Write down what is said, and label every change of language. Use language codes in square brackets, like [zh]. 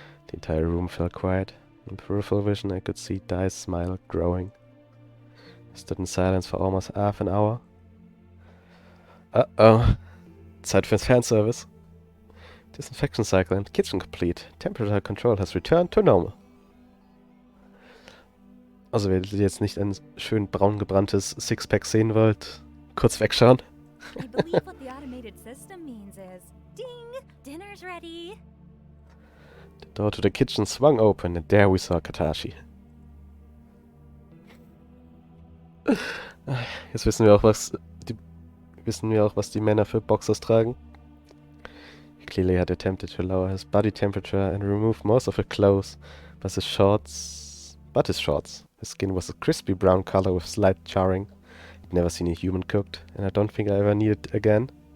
[en] The entire room fell quiet. In peripheral vision I could see Dai's smile growing. I stood in silence for almost half an hour. Uh-oh. [de] Zeit für Fanservice. [en] Disinfection cycle and kitchen complete. Temperature control has returned to normal. [de] Also, wenn ihr jetzt nicht ein schön braun gebranntes Sixpack sehen wollt, kurz wegschauen. [en] I believe what the automated system means is, ding, dinner's ready. The door to the kitchen swung open and there we saw Katashi. [de] Jetzt wissen wir auch, was die Männer für Boxers tragen. [en] He clearly had attempted to lower his body temperature and remove most of his clothes, but his shorts. His skin was a crispy brown color with slight charring. I'd never seen a human cooked, and I don't think I ever need it again.